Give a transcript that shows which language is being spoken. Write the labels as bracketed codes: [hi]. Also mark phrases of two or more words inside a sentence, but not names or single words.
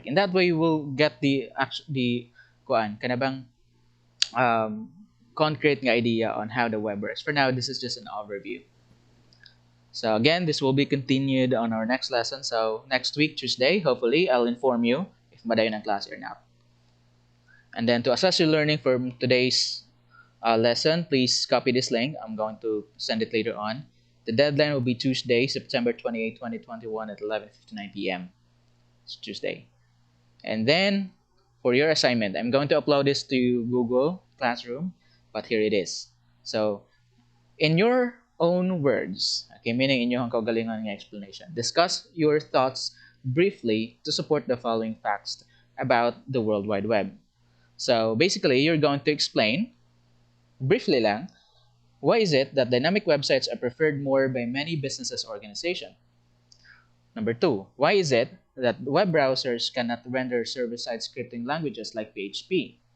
[en] In that way, we'll get the concrete idea on how the web works. For now, this is just an overview. So again, this will be continued on our next lesson. So next week, Tuesday, hopefully, I'll inform you if [ceb] madayon ang [en] class or not. And then to assess your learning from today's lesson, please copy this link. I'm going to send it later on. The deadline will be Tuesday, September 28, 2021 at 11:59 p.m. It's Tuesday. And then for your assignment, I'm going to upload this to Google Classroom, but here it is. So in your own words, okay, meaning [ceb] inyong kaugalingon nga [en] explanation, discuss your thoughts briefly to support the following facts about the World Wide Web. So basically, you're going to explain briefly lang, why is it that dynamic websites are preferred more by many businesses or organizations? Number 2, why is it that web browsers cannot render server-side scripting languages like PHP?